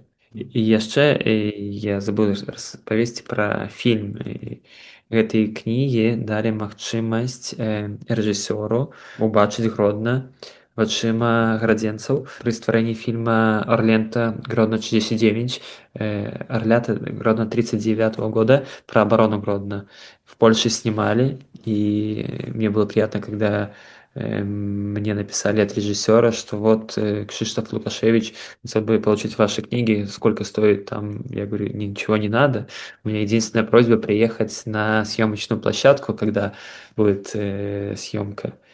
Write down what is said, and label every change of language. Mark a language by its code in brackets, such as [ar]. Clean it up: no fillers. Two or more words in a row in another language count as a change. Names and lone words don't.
[be] І яшчэ я забыў распавесці пра фільм. Гэтай кнігі далі магчымасць рэжысёру убачыць Гродна вачыма градзенцаў. Пры стварэнні фільма «Орлента. Гродно 39», «Орлята. [ru] Гродно 39-го года» про оборону Гродно в Польше снимали, и мне было приятно, когда мне написали от режиссера, что вот Кшиштоф Лукашевич хотел бы получить ваши книги, сколько стоит там, я говорю, ничего не надо, у меня единственная просьба приехать на съемочную площадку, когда будет съемка,